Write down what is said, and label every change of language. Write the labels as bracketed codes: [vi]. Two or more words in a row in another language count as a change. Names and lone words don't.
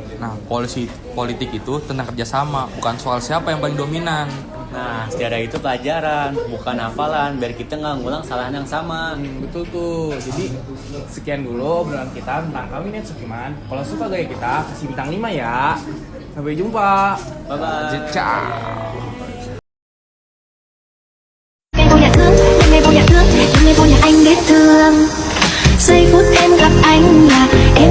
[id] Nah, politik itu tentang kerjasama, bukan soal siapa yang paling dominan. Nah, sejarah itu pelajaran, bukan hafalan, biar kita nggak ngulang kesalahan yang sama. Betul tuh. Jadi sekian dulu obrolan kita tentang Kabinet Sukiman. Kalau suka gaya kita, kasih bintang 5 ya. Sampai jumpa. Bye-bye. Ciao. [vi] Ngày vô nhà thương, đêm ngày vô nhà thương, đêm ngày vô nhà anh để thương. Giây phút em gặp anh là